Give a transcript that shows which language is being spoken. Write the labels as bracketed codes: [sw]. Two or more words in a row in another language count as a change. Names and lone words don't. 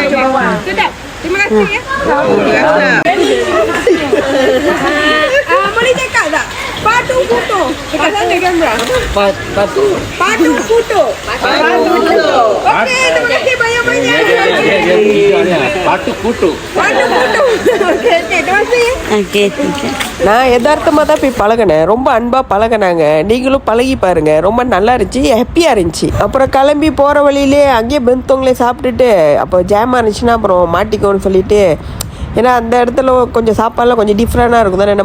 [ms] Cucuk bawang. Sedap. Terima kasih ya. Boleh cakap tak? Patung foto. Dekat sana kamera. Patung foto. Okey, terima kasih banyak-banyak. Patung foto. Okey, terima kasih. Okey. [ta] நான் யதார்த்தமாக தான் போய் பழகினேன். ரொம்ப அன்பாக பழகினாங்க. நீங்களும் பழகி பாருங்க, ரொம்ப நல்லா இருந்துச்சு, ஹாப்பியாக இருந்துச்சு. அப்புறம் கிளம்பி போகிற வழியிலே அங்கேயே பெந்தவங்களே சாப்பிட்டுட்டு, அப்போ ஜாமாக இருந்துச்சுன்னா அப்புறம் மாட்டிக்கோன்னு சொல்லிட்டு, ஏன்னா அந்த இடத்துல கொஞ்சம் சாப்பாடுலாம் கொஞ்சம் டிஃப்ரெண்டாக இருக்கும் தானே.